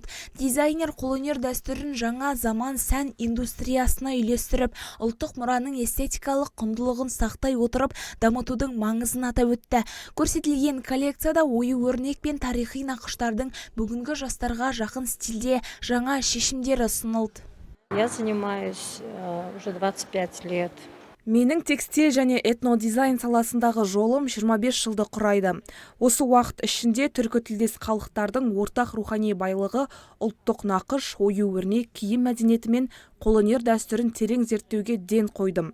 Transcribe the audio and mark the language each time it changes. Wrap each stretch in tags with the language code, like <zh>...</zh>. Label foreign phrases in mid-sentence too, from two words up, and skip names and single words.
<kk>Дизайнер қолөнер дәстүрін жаңа заман сән индустриясына үйлестіріп, ұлттық мұраның эстетикалық құндылығын сақтай отырып, дамытудың маңызын атап өтті. Көрсетілген коллекцияда ою-өрнек пен тарихи нақыштардың бүгінгі жастарға жақын стильде жаңа шешімдері ұсынылды.</kk> <ru>Я занимаюсь уже 25 лет.</ru> <kk>Менің текстиль және этнодизайн саласындағы жолым 25 жылды құрайды. Осы уақыт ішінде түркі тілдес халықтардың ортақ рухани байлығы, ұлттық нақыш, ою-өрнек, киім мәдениеті мен қолөнер дәстүрін терең зерттеуге ден қойдым.</kk>